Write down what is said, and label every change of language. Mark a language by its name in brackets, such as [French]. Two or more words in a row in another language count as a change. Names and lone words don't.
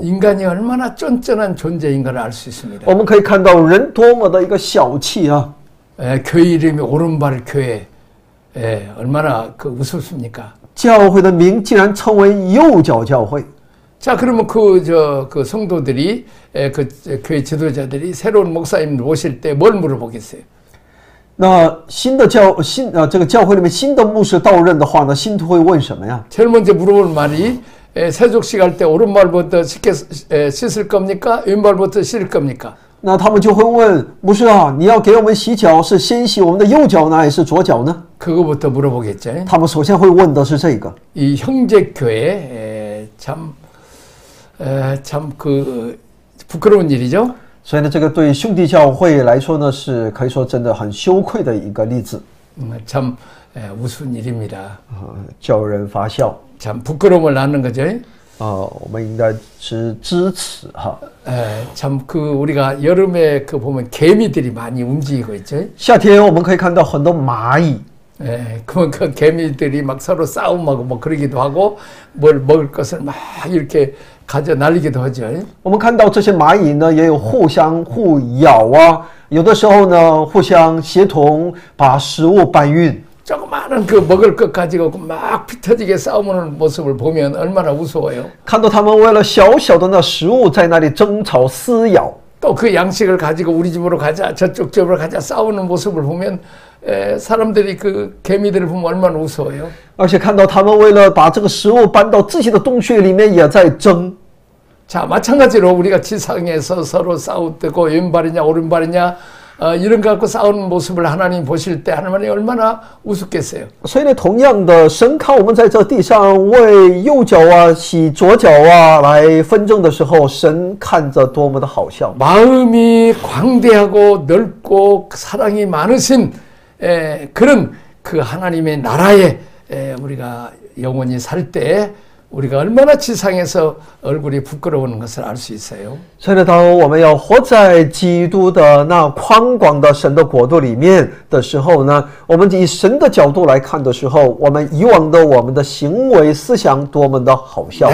[Korean] 인간이 얼마나 쫀쫀한 존재인가를 알 수 있습니다. [Chinese] 我们可以看到人多么的一个小气啊！ [Korean] 교회 이름이 오른발 교회, 얼마나 그 우습습니까? [Chinese] 教会的名竟然称为右脚教会。 [Korean] 자, 그러면 그 성도들이, 그 교회 지도자들이 새로운 목사님을 모실 때 뭘 물어보겠어요? [Chinese] 那这个教会里面新的牧师到任的话呢，信徒会问什么呀？ [Korean] 제일 먼저 물어볼 말이 세족식 할 때 오른발부터 씻을 겁니까? 왼발부터 씻을 겁니까? [Chinese] 那他们就会问牧师啊，你要给我们洗脚，是先洗我们的右脚呢，还是左脚呢？ [Korean] 그거부터 물어보겠죠. [Chinese] 他们首先会问的是这个。 [Korean] 이 형제교회 참 그 부끄러운 일이죠. [Chinese] 所以呢，这个对兄弟教会来说呢，是可以说真的很羞愧的一个例子。 [Korean] 참 우스운 일입니다. [Chinese] 叫人发笑。 [Korean] 참 부끄러움을 낳는 거죠. [Chinese] 我们应该是支持哈。 [Korean] 참 그 우리가 여름에 그 보면 개미들이 많이 움직이고 있죠. [Chinese] 夏天我们可以看到很多蚂蚁。 [Korean] 그러면 그 개미들이 막 서로 싸움하고 뭐 그러기도 하고 뭘 먹을 것을 막 이렇게 가져 날리기도 하죠. [Chinese] 我们看到这些蚂蚁呢，也有互咬啊，有的时候呢，互相协同把食物搬运。 [Korean] 조그마한 그 먹을 것 가지고 막 피 터지게 싸우는 모습을 보면 얼마나 우스워요. [Chinese] 看到他们为了小小的那食物在那里争吵撕咬。 [Korean] 또 그 양식을 가지고 우리 집으로 가자 저쪽 집으로 가자 싸우는 모습을 보면 사람들이 그 개미들을 보면 얼마나 우스워요. [Chinese] 而且看到他们为了把这个食物搬到自己的洞穴里面也在争。 [Korean] 자, 마찬가지로 우리가 지상에서 서로 싸우고 왼발이냐 오른발이냐 이런 거 갖고 싸우는 모습을 하나님 보실 때 하나님이 얼마나 우습겠어요. [Chinese] 所以呢，同样的，神看我们在这地上为右脚啊、洗左脚啊来纷争的时候，神看着多么的好笑。 [Korean] 마음이 광대하고 넓고 사랑이 많으신 그런 그 하나님의 나라에 우리가 영원히 살 때 우리가 얼마나 지상에서 얼굴이 부끄러운 것을 알 수 있어요. [Chinese] 所以呢，当我们要活在基督的那宽广的神的国度里面的时候呢，我们以神的角度来看的时候，我们以往的我们的行为思想多么的好笑。